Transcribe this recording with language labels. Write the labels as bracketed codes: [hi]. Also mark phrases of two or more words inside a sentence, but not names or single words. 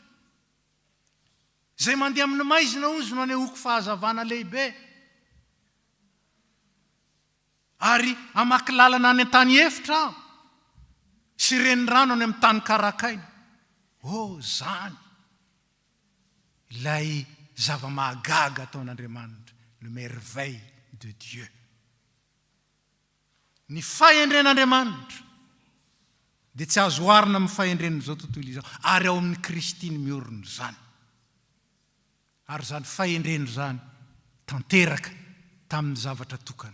[mg] Zay mandeha amin'ny maizina ozy no anehoako fahazavana lehibe. Ary amaky lalana any an-tany efitra aho, sy renirano any amin'ny tany karakaina. Zany ilay zava-mahagaga ataon'Andriamanitra, [fr] le merveille de Dieu. [mg] Ny fahendren'Andriamanitra dia tsy azo oharina amin'ny fahendren'izao tontolo izao, ary ao amin'ny Kristy ny miorina zany. Ary zany fahendreny zany tanteraka tamin'ny zavatra tokana.